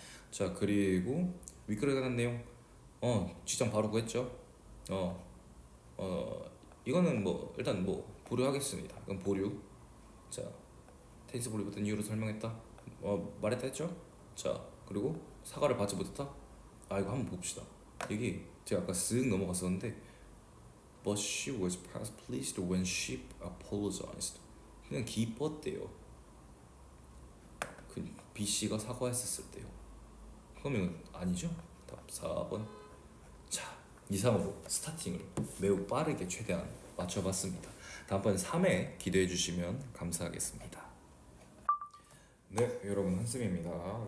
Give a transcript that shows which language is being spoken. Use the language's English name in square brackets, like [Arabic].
[Korean] 자, 그리고 윗글에 관한 내용. 지정 바로 구했죠. 이거는 뭐 일단 뭐 보류하겠습니다. 이건 보류. 자, 테니스 볼이 붙은 이유를 설명했다. 말했다 했죠. 자, 그리고 사과를 받지 못했다. 이거 한번 봅시다. 여기 제가 아까 쓱 넘어갔었는데 [English] but she was pleased when she apologized. [Korean] 그냥 기뻤대요. 그 B 씨가 사과했었을 때요. 그러면 아니죠? 답 4번. 자, 이상으로 스타팅을 매우 빠르게 최대한 맞춰봤습니다. 다음번 3회 기대해 주시면 감사하겠습니다. 네, 여러분 한쌤입니다.